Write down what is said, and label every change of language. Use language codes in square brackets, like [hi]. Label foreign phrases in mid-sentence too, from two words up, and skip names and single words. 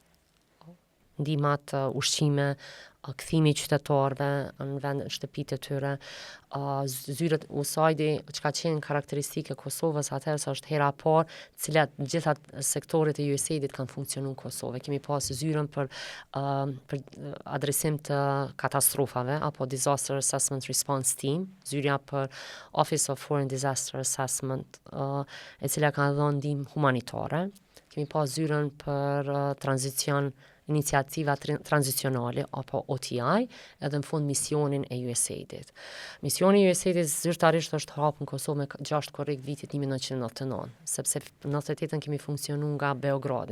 [sq] Ndihmat ushqime, kthimi i qytetarëve në vend shtëpitë e tyre, zyrët USAID-i, që ka qenë karakteristike Kosovës atëherë sa është hera parë, cilat gjitha sektoret e USAID-it kanë funksionu në Kosovë. Kemi pas zyrën për adresim të katastrofave, apo Disaster Assessment Response Team, zyrja për Office of Foreign Disaster Assessment, e cila ka dhënë ndihmë humanitare. Kemi pas zyrën për iniciativa tranzicionale, apo OTI, edhe në fund misionin e USAID-it. Misioni i USAID-it zyrtarisht është hapur në Kosovë me 6 korrik vitit 1999, sepse në 98 kemi funksionu nga Beogradi.